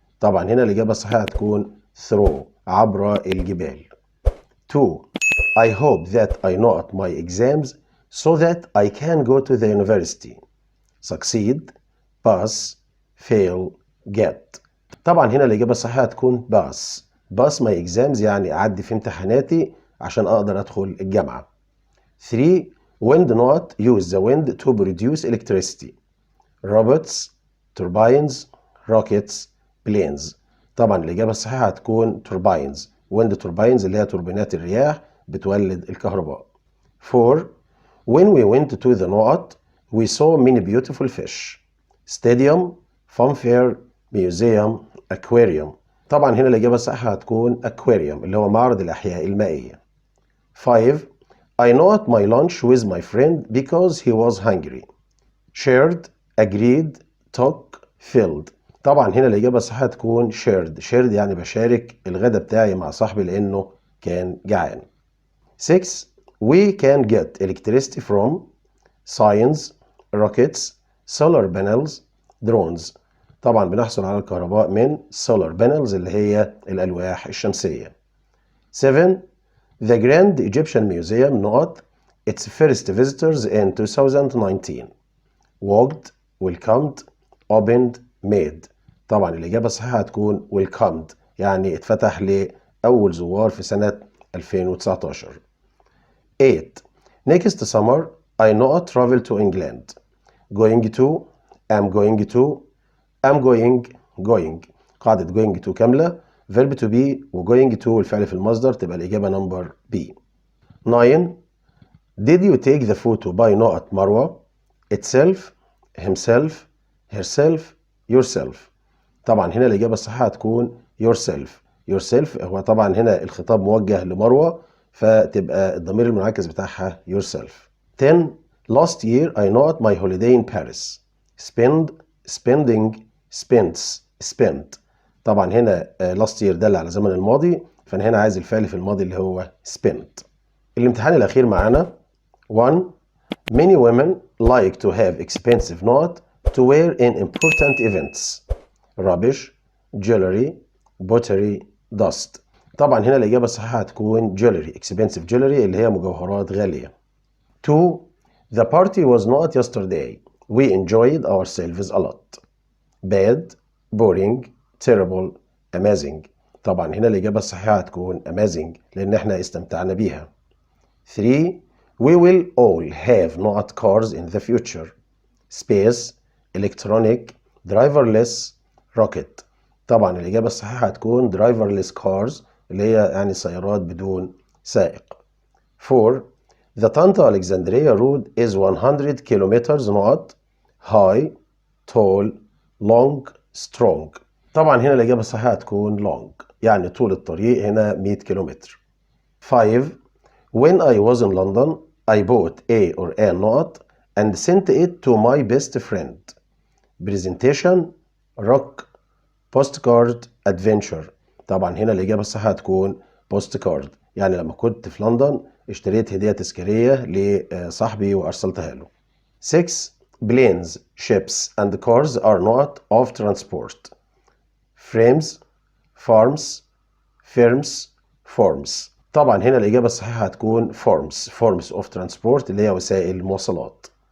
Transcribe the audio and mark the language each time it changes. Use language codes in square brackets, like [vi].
[ar] طبعا هنا الإجابة الصحيحة هتكون through عبر الجبال. [en] 2. I hope that I not my exams so that I can go to the university. succeed, pass, fail, get. [ar] طبعا هنا الإجابة الصحيحة هتكون [en] pass my exams [ar] يعني أعدي في امتحاناتي عشان أقدر أدخل الجامعة. [en] 3. Wind not use the wind to produce electricity. robots, turbines, rockets, planes. [ar] طبعا الإجابة الصحيحة هتكون turbines. wind turbines اللي هي توربينات الرياح بتولد الكهرباء. [en] 4. When we went to the Noat, we saw many beautiful fish. stadium, fun fair, museum, aquarium. [ar] طبعا هنا الإجابة الصحيحة هتكون aquarium اللي هو معرض الأحياء المائية. [en] 5. I not my lunch with my friend because he was hungry. shared, agreed, took, filled. [ar] طبعا هنا الإجابة الصحيحة تكون [en] shared [ar] يعني بشارك الغداء بتاعي مع صاحبي لأنه كان جعان. [en] 6. We can get electricity from signs, rockets, solar panels, drones. [ar] طبعا بنحصل على الكهرباء من solar panels اللي هي الألواح الشمسية. [en] 7. The Grand Egyptian Museum not its first visitors in 2019. walked, welcomed, opened, made. [ar] طبعا الإجابة الصحيحة هتكون [en] welcomed [ar] يعني اتفتح لأول زوار في سنة 2019. [en] 8. Next summer I not travel to England. going to, am going to, am going. [ar] قاعدة going to كاملة [en] verb to be [ar] و going to الفعل في المصدر تبقى الإجابة [en] number B. [ar] 9. [en] Did you take the photo by not مروة itself, himself, herself, yourself. [ar] طبعا هنا الإجابة الصحيحة هتكون [en] yourself [ar] هو طبعا هنا الخطاب موجه لمروة فتبقى الضمير المنعكس بتاعها yourself. [en] 10. Last year I not my holiday in Paris. spend, spending, spent. [ar] طبعا هنا [en] last year [ar] دل على زمن الماضي فأنا هنا عايز الفعل في الماضي اللي هو spent. الامتحان الأخير معانا 1. [en] Many women like to have expensive not to wear in important events. rubbish, jewelry, pottery, dust. [ar] طبعا هنا الإجابة الصحيحة هتكون jewelry, [en] expensive jewelry [ar] اللي هي مجوهرات غالية. [en] 2. The party was not yesterday. We enjoyed ourselves a lot. bad, boring, terrible, amazing. [ar] طبعا هنا الإجابة الصحيحة هتكون [en] amazing [ar] لأن احنا استمتعنا بيها. [en] 3. We will all have not cars in the future. space, electronic, driverless, rocket. [ar] طبعا الإجابة الصحيحة هتكون [en] driverless cars [ar] اللي هي يعني سيارات بدون سائق. [en] 4. The Tanta Alexandria road is 100 kilometers not high, tall, long, strong. [ar] طبعا هنا الإجابة الصحيحة هتكون [en] long [ar] يعني طول الطريق هنا 100 كيلومتر. [en] 5. When I was in London, I bought a or a not and sent it to my best friend. Presentation, rock, postcard, adventure. [ar] طبعا هنا الإجابة الصحيحة هتكون [en] postcard [ar] يعني لما كنت في لندن اشتريت هدية تذكارية لصاحبي وأرسلتها له. [en] 6. Planes, ships and cars are not of transport. frames, farms, firms, forms. [ar] طبعا هنا الإجابة الصحيحة هتكون [en] forms of transport [ar] اللي هي وسائل المواصلات.